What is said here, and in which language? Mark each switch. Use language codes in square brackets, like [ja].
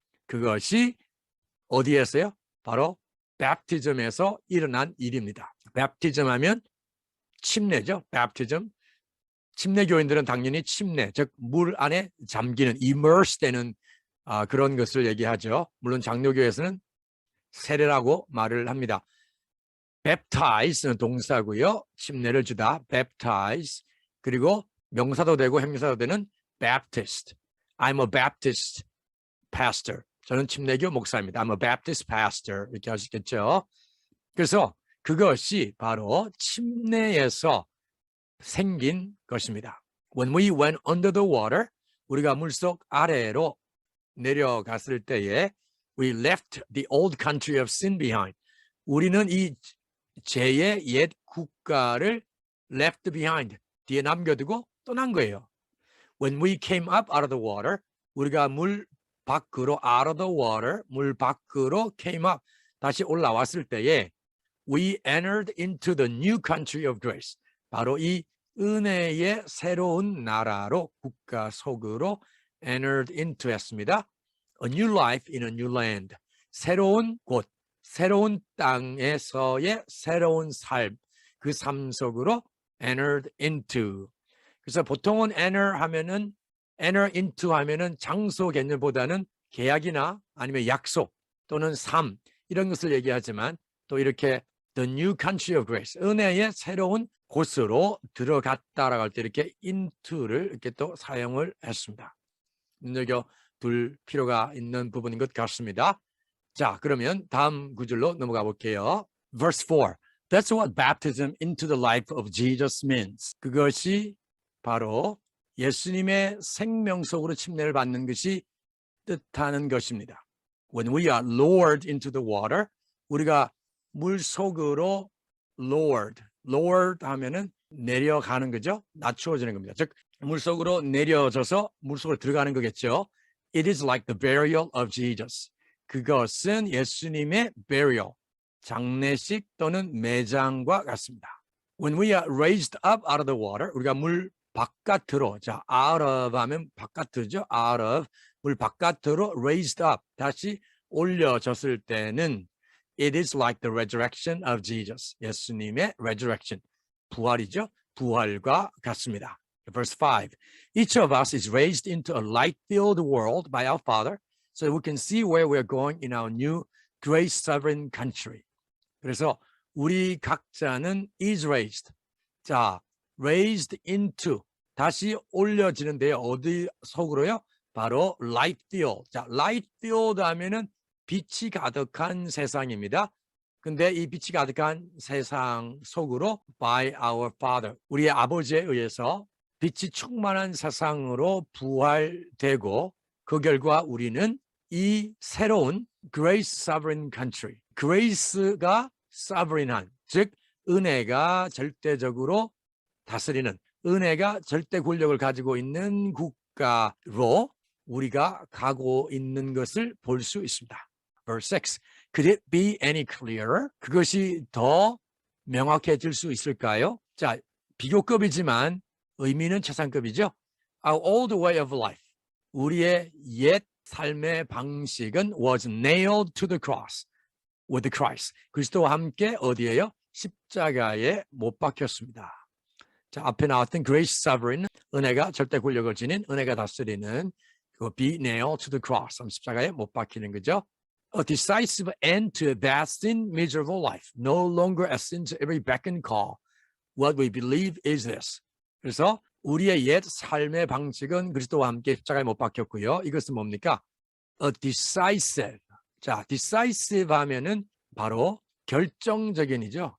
[ko] 그것이 어디에서요? 바로 baptism에서 일어난 일입니다. baptism 하면 침례죠. [en] baptism. [ko] 침례교인들은 당연히 침례, 즉 물 안에 잠기는, immerse 되는 그런 것을 얘기하죠. 물론 장로교에서는 세례라고 말을 합니다. baptize는 동사고요. 침례를 주다, baptize. 그리고 명사도 되고 형용사도 되는 Baptist. [en] I'm a Baptist pastor. [ko] 저는 침례교 목사입니다. [en] I'm a Baptist pastor. [ko] 이렇게 하시겠죠. 그래서 그것이 바로 침례에서 생긴 것입니다. [en] When we went under the water, [ko] 우리가 물속 아래로 내려갔을 때에 [en] we left the old country of sin behind. [ko] 우리는 이 죄의 옛 국가를 [en] left behind, [ko] 뒤에 남겨두고 떠난 거예요. [en] When we came up out of the water, [ko] 우리가 물 밖으로 [en] out of the water, 물 밖으로 came up, [ko] 다시 올라왔을 때에 [en] we entered into the new country of grace. [ko] 바로 이 은혜의 새로운 나라로, 국가 속으로 [en] entered into [ko] 했습니다. [en] A new life in a new land. [ko] 새로운 곳, 새로운 땅에서의 새로운 삶, 그 삶 속으로 [en] entered into. [ko] 그래서 보통은 enter into 하면은 장소 개념보다는 계약이나 아니면 약속 또는 삶 이런 것을 얘기하지만 또 이렇게 [en] the new country of grace, [ko] 은혜의 새로운 곳으로 들어갔다라고 할 때 이렇게 into를 이렇게 또 사용을 했습니다. 눈여겨둘 필요가 있는 부분인 것 같습니다. 자, 그러면 다음 구절로 넘어가 볼게요. [en] Verse 4. That's what baptism into the life of Jesus means. [ko] 그것이 바로 예수님의 생명 속으로 침례를 받는 것이 뜻하는 것입니다. [en] When we are lowered into the water, [ko] 우리가 물 속으로 [en] lowered [ko] 하면은 내려가는 거죠. 낮추어지는 겁니다. 즉 물속으로 내려져서 물속으로 들어가는 거겠죠. [en] It is like the burial of Jesus. [ko] 그것은 예수님의 burial, 장례식 또는 매장과 같습니다. [en] When we are raised up out of the water, [ko] 우리가 물 바깥으로, [en] 자, out of [ko] 하면 바깥으로죠. [en] out of, [ko] 물 바깥으로 [en] raised up, [ko] 다시 올려졌을 때는 [en] it is like the resurrection of Jesus. [ko] 예수님의 resurrection, 부활이죠. 부활과 같습니다. Verse 5. [en] Each of us is raised into a light-filled world by our Father so that we can see where we're going in our new grace sovereign country. [ko] 그래서 우리 각자는 is raised. 자, raised into, 다시 올려지는데요. 어디 속으로요? 바로 light-filled. 자, light-filled 하면은 빛이 가득한 세상입니다. 근데 이 빛이 가득한 세상 속으로 [en] by our Father, [ko] 우리의 아버지에 의해서 빛이 충만한 세상으로 부활되고 그 결과 우리는 이 새로운 grace sovereign country, grace가 sovereign한, 즉 은혜가 절대적으로 다스리는, 은혜가 절대 권력을 가지고 있는 국가로 우리가 가고 있는 것을 볼 수 있습니다. [en] Verse 6. Could it be any clearer? [ko] 그것이 더 명확해질 수 있을까요? 자, 비교급이지만 의미는 최상급이죠. [en] Our old way of life. [ko] 우리의 옛 삶의 방식은 [en] was nailed to the cross with Christ. [ko] 그리스도와 함께 어디에요? 십자가에 못 박혔습니다. 자, 앞에 나왔던 grace sovereign, 은혜가 절대 권력을 지닌, 은혜가 다스리는 그 [en] be nailed to the cross, [ko] 십자가에 못 박히는 거죠. [en] A decisive end to that sin miserable life. No longer a sin to every beck and call. What we believe is this. [ko] 그래서 우리의 옛 삶의 방식은 그리스도와 함께 십자가에 못 박혔고요. 이것은 뭡니까? A decisive. 자, decisive 하면은 바로 결정적인이죠.